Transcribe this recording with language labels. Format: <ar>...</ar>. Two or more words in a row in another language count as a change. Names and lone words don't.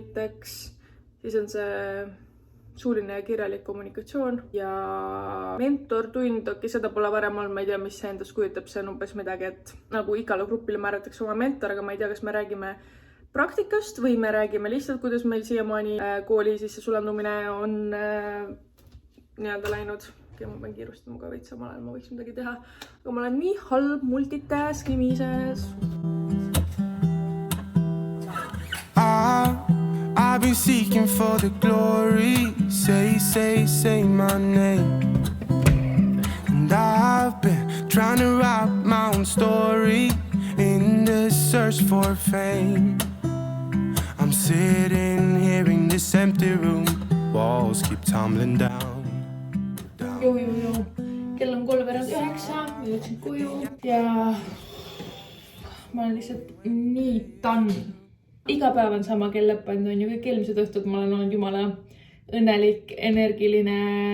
<et>Fotograafia näiteks, siis on see suuline ja kirjalik kommunikatsioon ja mentortund, seda pole varem olnud, ma ei tea, mis see endast kujutab, see on umbes midagi, et nagu igale grupile määratakse oma mentor, aga ma ei tea, kas me räägime praktikast või me räägime lihtsalt, kuidas meil siiamaani kooli sisse sulandumine on nii-öelda läinud. Ma pean kiirustama ka veits samal ajal, ma võiks midagi teha, aga ma olen nii halb multitaskimises.</et> <en>I've been seeking for the glory, say my name. And I've been trying to write my own story in the search for fame. I'm sitting here in this empty room, walls keep tumbling down.</en> <et>Joo. Kell on 8:03, ma jõudsin koju ja ma olen lihtsalt nii tann. Iga päev on sama kell lõppenud, on ju, kõik eelmised õhtud ma olen olnud jumala õnnelik, energiline.</et>